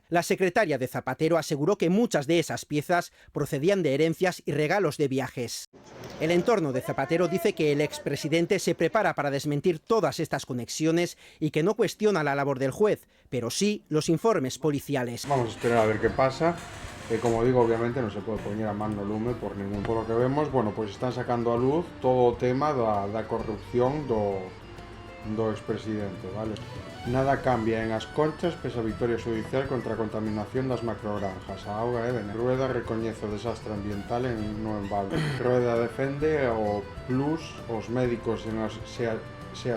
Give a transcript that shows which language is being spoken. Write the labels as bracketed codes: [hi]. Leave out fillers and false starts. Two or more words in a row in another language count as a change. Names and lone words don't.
[es] La secretaria de Zapatero aseguró que muchas de esas piezas procedían de herencias y regalos de viajes. El entorno de Zapatero dice que el expresidente se prepara para desmentir todas estas conexiones y que no cuestiona la labor del juez, pero sí los informes policiales. Vamos a esperar a ver qué pasa. [gl] Como digo, obviamente non se pode poñer a man no lume [es] por lo que vemos, [gl] bueno, pois están sacando a luz todo o tema da corrupción do expresidente, vale? Nada cambia en As Conchas pese a victoria judicial contra a contaminación das macrogranjas. A auga é veneno. Rueda recoñece o desastre ambiental no embalde. Rueda defende o plus, os médicos se asustan a reducción.